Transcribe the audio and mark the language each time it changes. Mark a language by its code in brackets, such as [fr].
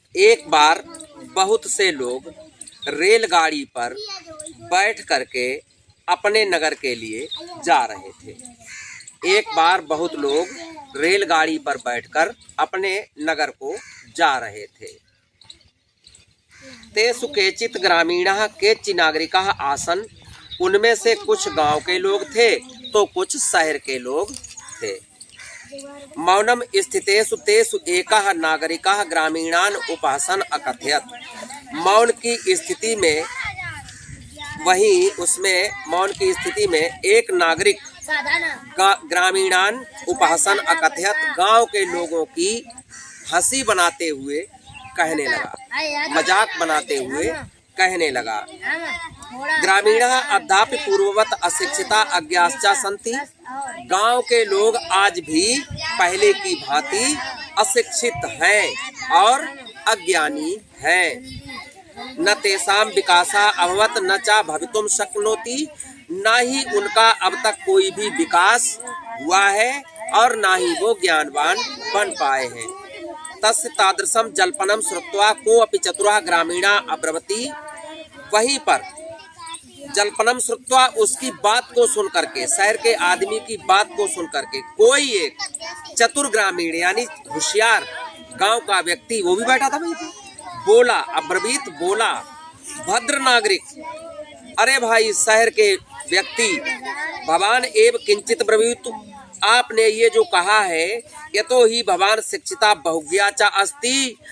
[hi] एक बार बहुत से लोग रेलगाड़ी पर बैठ करके अपने नगर के लिए जा रहे थे। एक बार बहुत लोग रेलगाड़ी पर बैठकर अपने नगर को जा रहे थे। [sa] तेषु केचित् ग्रामीणाः केचि नागरिकाः आसन्। [hi] उनमें से कुछ गांव के लोग थे तो कुछ शहर के लोग थे। [sa] मौनम स्थितेषु तेषु एकः नागरिकः ग्रामीणान् उपहसन् अकथयत्। [hi] मौन की स्थिति में मौन की स्थिति में एक नागरिक [sa] ग्रामीणान उपहसन अकथयत, [hi] गांव के लोगों की हंसी बनाते हुए कहने लगा, मजाक बनाते हुए कहने लगा। [sa] ग्रामीणः अद्यापि पूर्ववत अशिक्षिता अज्ञाश्च सन्ति। [hi] गांव के लोग आज भी पहले की भांति अशिक्षित हैं और अज्ञानी हैं। [sa] न तेषां विकासः अभवत् न च भवितुं शक्नोति। [hi] न ही उनका अब तक कोई भी विकास हुआ है और ना ही वो ज्ञानवान बन पाए हैं। [sa] तस्य तादृशं जल्पनं श्रुत्वा कोऽपि चतुरः ग्रामीणः अब्रवीत्। [hi] वहीं पर [sa] जल्पनम श्रुत्वा, [hi] उसकी बात को सुन करके, शहर के आदमी की बात को सुन करके कोई एक चतुर ग्रामीण यानी होशियार गांव का व्यक्ति, वो भी बैठा था वहीं पर, बोला, अब्रवीत बोला, [sa] भद्र नागरिक, [hi] अरे भाई शहर के व्यक्ति, [sa] भवान एव किंचित ब्रवीतु, [hi] आपने ये जो कहा है, [sa] यतो ही भवान शिक्षिता बहुज्ञा च अस्ति।